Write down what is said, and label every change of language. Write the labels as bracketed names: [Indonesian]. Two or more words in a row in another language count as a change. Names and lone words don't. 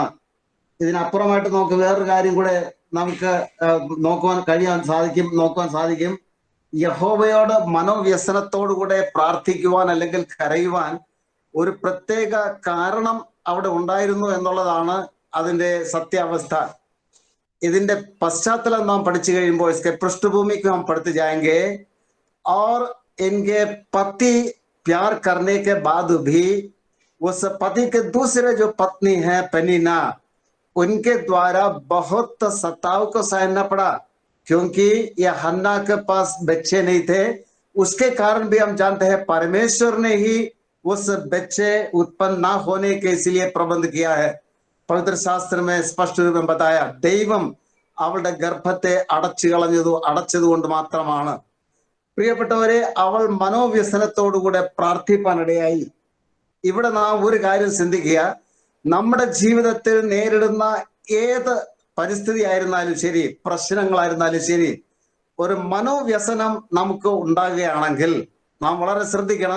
[Malayalam] ഇതിനപ്പുറമായിട്ട് നമുക്ക് വേറൊരു കാര്യം കൂടെ നമുക്ക് നോക്കുവാൻ സാധിക്കും. യഹോവയോട് മനോവ്യസനത്തോടുകൂടെ പ്രാർത്ഥിക്കുവാൻ അല്ലെങ്കിൽ കരയുവാൻ ഒരു പ്രത്യേക കാരണം അവിടെ ഉണ്ടായിരുന്നു എന്നുള്ളതാണ് അതിന്റെ സത്യാവസ്ഥ. ഇതിന്റെ പശ്ചാത്തലം നാം പഠിച്ചു കഴിയുമ്പോൾ [Hindi] इसके पृष्ठभूमि को हम पढ़ते जाएंगे और इनके पति प्यार करने के बाद भी उस पति के दूसरे जो पत्नी है पेनिना, उनके द्वारा बहुत सताव को सहना पड़ा, क्योंकि यह हन्ना के पास बच्चे नहीं थे। उसके कारण भी हम जानते हैं परमेश्वर ने ही उस बच्चे उत्पन्न ना होने के इसलिए प्रबंध किया है। पवित्र शास्त्र में स्पष्ट रूप में बताया, [Malayalam] ദൈവം അവളുടെ ഗർഭത്തെ അടച്ചതുകൊണ്ട് മാത്രമാണ്. പ്രിയപ്പെട്ടവരെ, അവൾ മനോവ്യസനത്തോടുകൂടെ പ്രാർത്ഥിപ്പാനിടയായി. ഇവിടെ നാം ഒരു കാര്യം ചിന്തിക്കുക, നമ്മുടെ ജീവിതത്തിൽ നേരിടുന്ന ഏത് പരിസ്ഥിതി ആയിരുന്നാലും ശരി, പ്രശ്നങ്ങളായിരുന്നാലും ശരി, ഒരു മനോവ്യസനം നമുക്ക് ഉണ്ടാകുകയാണെങ്കിൽ നാം വളരെ ശ്രദ്ധിക്കണം.